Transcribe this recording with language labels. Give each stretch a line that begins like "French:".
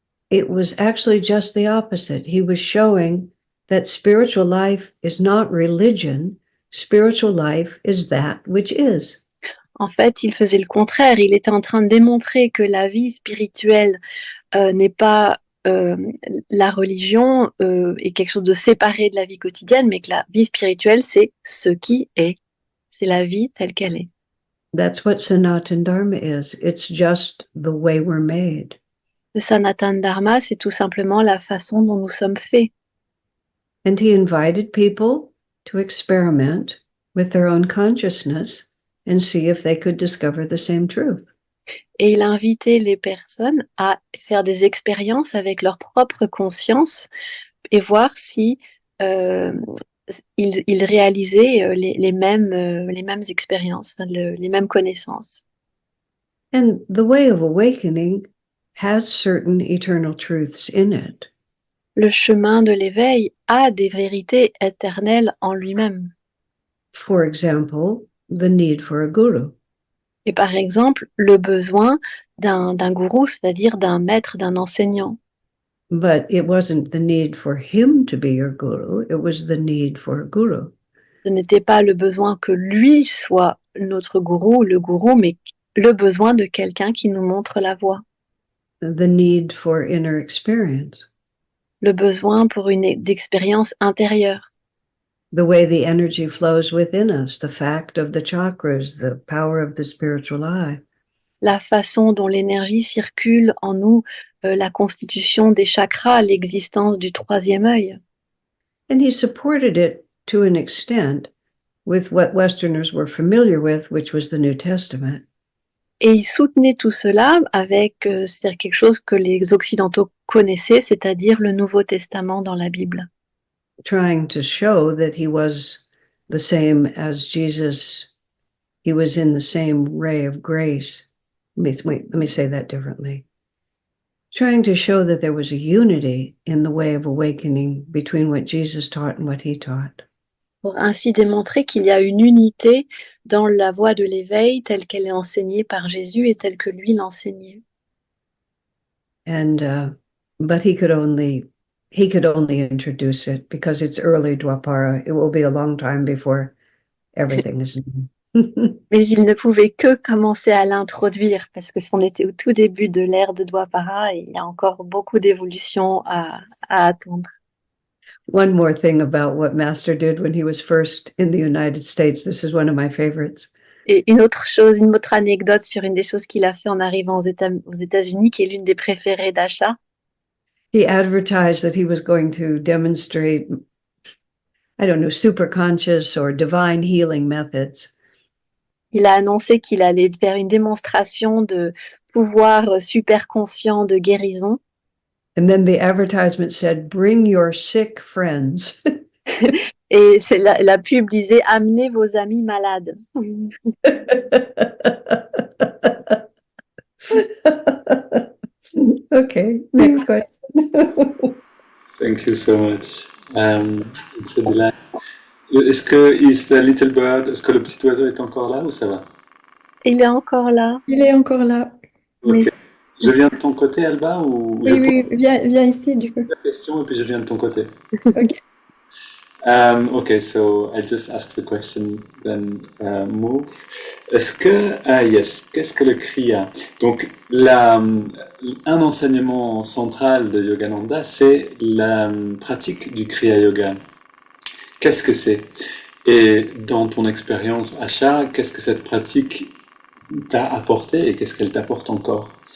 English: It was actually just the opposite. He was showing that spiritual life is not religion. Spiritual life is that which is.
French: En fait, il faisait le contraire. Il était en train de démontrer que la vie spirituelle n'est pas la religion est quelque chose de séparé de la vie quotidienne, mais que la vie spirituelle, c'est ce qui est. C'est la vie telle qu'elle est.
English: That's what Sanatana Dharma is. It's just the way we're made.
French: Le Sanatana Dharma, c'est tout simplement la façon dont nous sommes faits.
English: And he invited people to experiment with their own consciousness and see if they could discover the same truth.
French: Et il a invité les personnes à faire des expériences avec leur propre conscience et voir si ils réalisaient les mêmes expériences, les mêmes connaissances.
English: And the way of awakening has certain eternal truths in it.
French: Le chemin de l'éveil a des vérités éternelles en lui-même.
English: For example, the need for a guru.
French: Et par exemple, le besoin d'un gourou, c'est-à-dire d'un maître, d'un enseignant.
English: But it wasn't the need for him to be your guru, it was the need for a guru.
French: Ce n'était pas le besoin que lui soit notre gourou, le gourou, mais le besoin de quelqu'un qui nous montre la voie.
English: The need for inner experience.
French: Le besoin pour d'expérience intérieure.
English: The way the energy flows within us, the fact of the chakras, the power of the spiritual eye.
French: La façon dont l'énergie circule en nous, la constitution des chakras, l'existence du troisième œil.
English: And he supported it to an extent with what Westerners were familiar with, which was the New Testament.
French: Et il soutenait tout cela avec c'est quelque chose que les Occidentaux connaissaient, c'est-à-dire le Nouveau Testament dans la Bible.
English: Trying to show that he was the same as Jesus. He was in the same ray of grace. Let me say that differently. Trying to show that there was a unity in the way of awakening between what Jesus taught and what he taught.
French: Pour ainsi démontrer qu'il y a une unité dans la voie de l'éveil telle qu'elle est enseignée par Jésus et telle que lui l'enseignait.
English: And but he could only introduce it because it's early Dwapara. It will be a long time before everything is known.
French: Mais il ne pouvait que commencer à l'introduire parce que c'en était au tout début de l'ère de Dwapara et il y a encore beaucoup d'évolutions à attendre.
English: One more thing about what Master did when he was first in the United States. This is one of my favorites.
French: Et une autre anecdote sur une des choses qu'il a fait en arrivant aux États-Unis, qui est l'une des préférées d'Asha.
English: He advertised that he was going to demonstrate, I don't know, super conscious or divine healing methods.
French: Il a annoncé qu'il allait faire une démonstration de pouvoir super conscient de guérison.
English: And then the advertisement said, bring your sick friends.
French: Et c'est la pub disait amenez vos amis malades.
English: Okay, next question. Thank you so much. It's a delight. Is the little bird,
French: est-ce que le petit oiseau est encore là ou ça va? Il est encore là. Il est encore là. Ok. Mais- Je viens de ton côté, Alba, ou je Oui, pose oui, viens ici du coup. la question et puis je viens de ton côté? Ok.
English: Okay, so I'll just ask the question, then move.
French: Est-ce que, yes, qu'est-ce que le Kriya? Donc, un enseignement central de Yogananda, c'est la pratique du Kriya Yoga. Qu'est-ce que c'est? Et dans ton expérience, Asha, qu'est-ce que cette pratique t'a apporté et qu'est-ce qu'elle t'apporte encore?